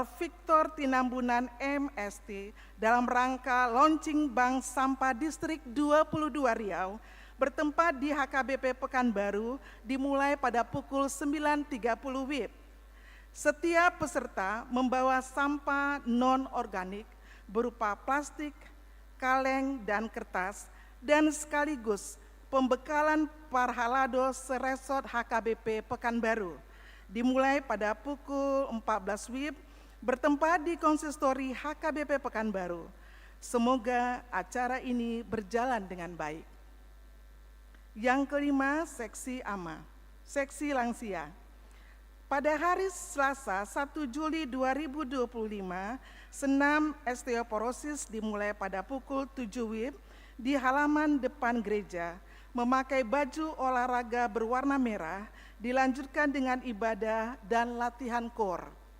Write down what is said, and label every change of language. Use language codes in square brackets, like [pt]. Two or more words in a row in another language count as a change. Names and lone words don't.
[id] Victor Tinambunan MST dalam rangka launching Bank Sampah Distrik 22 Riau bertempat di HKBP Pekanbaru dimulai pada pukul 9.30 WIB. Setiap peserta membawa sampah non-organik berupa plastik, kaleng, dan kertas, dan sekaligus pembekalan parhalado seresort HKBP Pekanbaru, dimulai pada pukul 14 WIB, bertempat di konsistori HKBP Pekanbaru. Semoga acara ini berjalan dengan baik. Yang kelima, seksi AMA, seksi lansia. Pada hari Selasa 1 Juli 2025, senam osteoporosis dimulai pada pukul 7 WIB di halaman depan gereja, memakai baju olahraga berwarna merah, dilanjutkan dengan ibadah dan latihan core.